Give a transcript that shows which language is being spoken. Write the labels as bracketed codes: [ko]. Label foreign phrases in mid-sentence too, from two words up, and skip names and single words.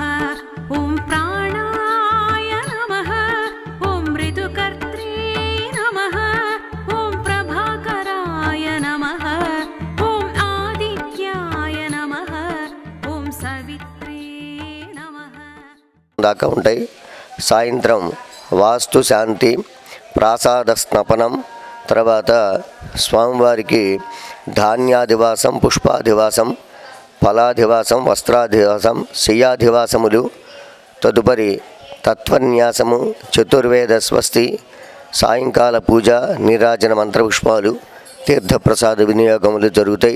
[sa] ॐ प्राणाय नमः। ॐ ऋतुकर्त्रे नमः। ॐ प्रभाकराय नमः। ॐ आदित्याय नमः। ॐ सवित्रे नमः। [te] దాకా ఉంటాయి. సాయంత్రం వాస్తు శాంతి, ప్రాసాద స్నపనం, తర్వాత స్వామివారికి ధాన్యాదివాసం, పుష్పాదివాసం, ఫలాధివాసం, వస్త్రాధివాసం, శయ్యాధివాసములు, తదుపరి తత్వన్యాసము, చతుర్వేద స్వస్తి, సాయంకాల పూజ, నీరాజన మంత్రపుష్పాలు, తీర్థప్రసాద వినియోగములు జరుగుతాయి.